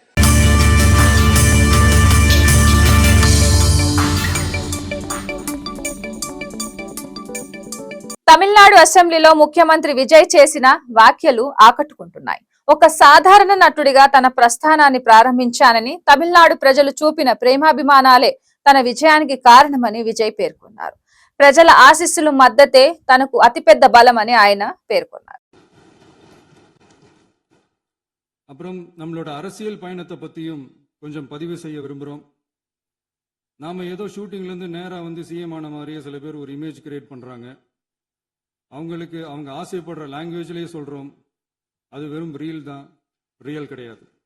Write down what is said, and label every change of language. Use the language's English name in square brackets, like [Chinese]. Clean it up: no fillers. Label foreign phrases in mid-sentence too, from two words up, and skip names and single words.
[Telugu] తమిళనాడు అసెంబ్లీలో ముఖ్యమంత్రి విజయ్ చేసిన వ్యాఖ్యలు ఆకట్టుకుంటున్నాయి. ఒక సాధారణ నటుడిగా తన ప్రస్థానాన్ని ప్రారంభించానని, తమిళనాడు ప్రజలు చూపిన ప్రేమాభిమానాలే తన విజయానికి కారణమని విజయ్ పేర్కొన్నారు. ప్రజల ఆశీస్సులు మద్దతే తనకు అతిపెద్ద బలమని ఆయన పేర్కొన్నారు. [Tamil] அப்புறம் நம்மளோட அரசியல் பயணத்தை பற்றியும் கொஞ்சம் பதிவு செய்ய விரும்புகிறோம். நாம் ஏதோ ஷூட்டிங்லேருந்து நேராக வந்து சிஎம் ஆன மாதிரியே சில பேர் ஒரு [English] image create [Tamil] பண்ணுறாங்க. அவங்களுக்கு அவங்க ஆசைப்படுற லாங்குவேஜ்லேயே சொல்கிறோம், அது வெறும் ரீல் தான், ரியல் கிடையாது.